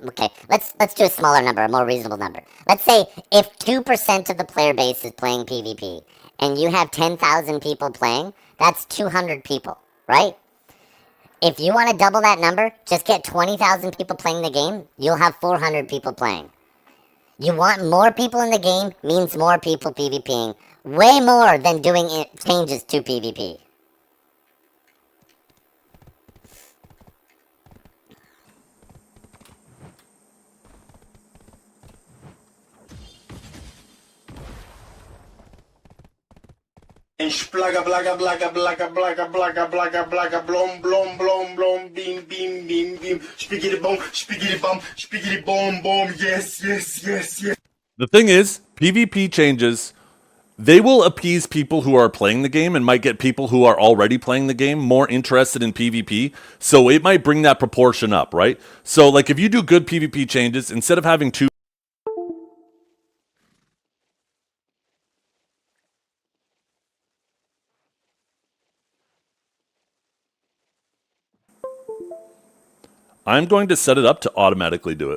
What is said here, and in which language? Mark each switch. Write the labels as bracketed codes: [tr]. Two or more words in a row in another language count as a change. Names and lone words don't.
[en] Okay, let's do a smaller number, a more reasonable number. Let's say if 2% of the player base is playing PvP and you have 10,000 people playing, that's 200 people, right? If you want to double that number, just get 20,000 people playing the game, you'll have 400 people playing. You want more people in the game means more people PvPing, way more than doing changes to PvP. Splaga blaga blaga blaga blaga blaga blaga blaga blom blom blom blom beam beam beam beam spiggity bomb bomb yes. The thing is, PvP changes, they will appease people who are playing the game and might get people who are already playing the game more interested in PvP. So it might bring that proportion up, right? So like if you do good PvP changes, instead of having two I'm going to set it up to automatically do it.